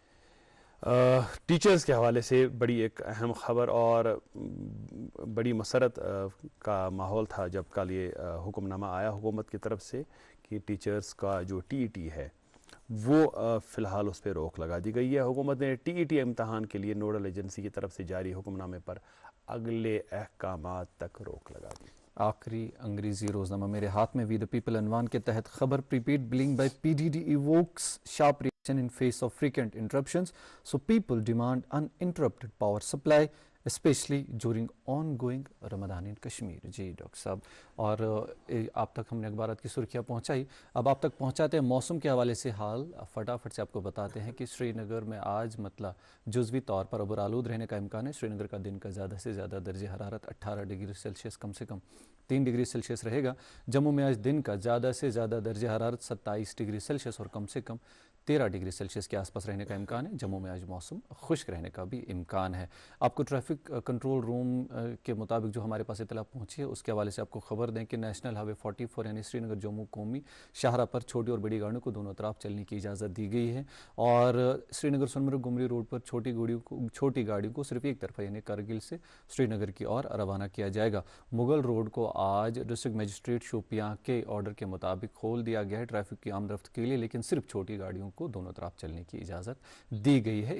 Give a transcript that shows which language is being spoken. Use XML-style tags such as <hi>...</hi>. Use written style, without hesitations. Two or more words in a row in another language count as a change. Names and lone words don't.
<ur>ٹیچرز کے حوالے سے بڑی ایک اہم خبر اور بڑی مسرت کا ماحول تھا جب کل یہ حکم نامہ آیا حکومت کی طرف سے کہ ٹیچرز کا جو ٹی ای ٹی ہے وہ فی الحال اس پہ روک لگا دی گئی ہے۔ حکومت نے ٹی ای ٹی امتحان کے لیے</ur> <en>nodal agency</en> <ur>کی طرف سے جاری حکم نامے پر اگلے احکامات تک روک لگا دی۔ آخری انگریزی روزنامہ میرے ہاتھ میں، وی دا پیپل عنوان کے تحت خبر:</ur> <en>prepaid billing by PDD evokes sharp reaction in face of frequent interruptions, so people demand uninterrupted power supply. especially during ongoing Ramzan in Kashmir.</en> <ur>جی ڈاکٹر صاحب, اور آپ تک ہم نے اخبارات کی سرخیاں پہنچائی. اب آپ تک پہنچاتے ہیں موسم کے حوالے سے حال. فٹافٹ سے آپ کو بتاتے ہیں کہ سری نگر میں آج جزوی طور پر ابر آلود رہنے کا امکان ہے. سری نگر کا دن کا زیادہ سے زیادہ درجہ حرارت 18</ur> <en>degree Celsius</en> <ur>کم سے کم 3</ur> <en>degree Celsius</en> <ur>رہے گا. جموں میں آج دن کا زیادہ سے زیادہ درجہ حرارت 27</ur> <en>degree Celsius</en> <ur>اور کم سے کم 13</ur> <en>degree Celsius</en> <ur>کے آس پاس رہنے کا امکان ہے. جموں میں آج موسم خشک رہنے کا بھی امکان ہے. آپ کو</ur> <en>traffic control room</en> <ur>کے مطابق جو ہمارے پاس اطلاع پہنچی ہے اس کے حوالے سے آپ کو خبر دیں کہ</ur> <en>national highway</en> <ur>44 یعنی سری نگر جموں قومی شاہراہ پر چھوٹی اور بڑی گاڑیوں کو دونوں طرف چلنے کی اجازت دی گئی ہے. اور سری نگر سونمرگ گمری روڈ پر چھوٹی گاڑیوں کو صرف ایک طرفہ یعنی کرگل سے سری نگر کی اور روانہ کیا جائے گا. مغل روڈ کو آج</ur> <en>district magistrate</en> <ur>شوپیاں کے آرڈر کے مطابق کھول دیا گیا ہے ٹریفک کی عام رفت کے لیے, لیکن صرف چھوٹی گاڑیوں کو دونوں طرف چلنے کی اجازت دی گئی ہے.</ur>